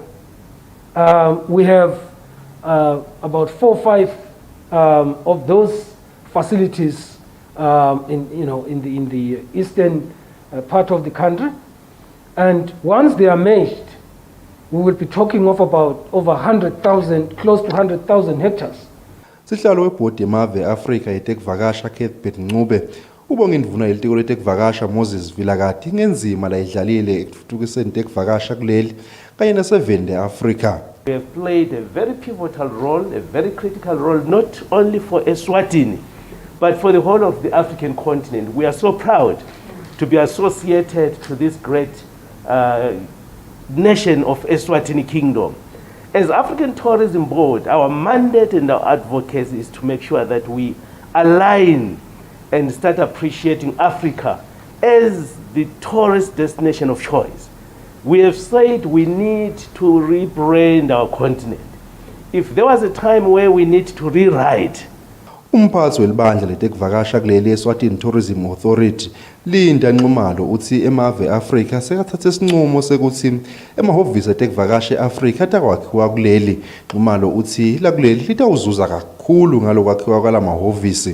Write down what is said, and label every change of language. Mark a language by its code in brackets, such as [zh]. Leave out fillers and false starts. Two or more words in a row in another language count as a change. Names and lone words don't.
[en] We have about 4 or 5 of those facilities in the eastern part of the country, and once they are merged, we will be talking of about over 100,000, close to 100,000 hectares. [ss] Sihlalo webhodi yemave eAfrika yetekuvakasha Cuthbert Ncube ubonga indvuna yelitiko letekuvakasha Moses Vilakathi ngenzima la idlalile ekuthuthukiseni tekuvakasha kuleli kanye nasevende eAfrika. [en] We have played a very pivotal role, a very critical role, not only for Eswatini, but for the whole of the African continent. We are so proud to be associated to this great nation of Eswatini Kingdom. As African Tourism Board, our mandate and our advocacy is to make sure that we align and start appreciating Africa as the tourist destination of choice. We have said we need to rebrand our continent. If there was a time where we need to rewrite, [ss] Umphathi welibandla letekuvakasha kuleli Eswatini Tourism Authority Linda Nxumalo uthi emave eAfrika sekathatha isinqumo sekuthi emahhovisi etekuvakasha eAfrika atakwakhiwa kuleli. Nxumalo uthi lakuleli litawuzuza kakhulu ngalokwakhiwa kwalamahhovisi.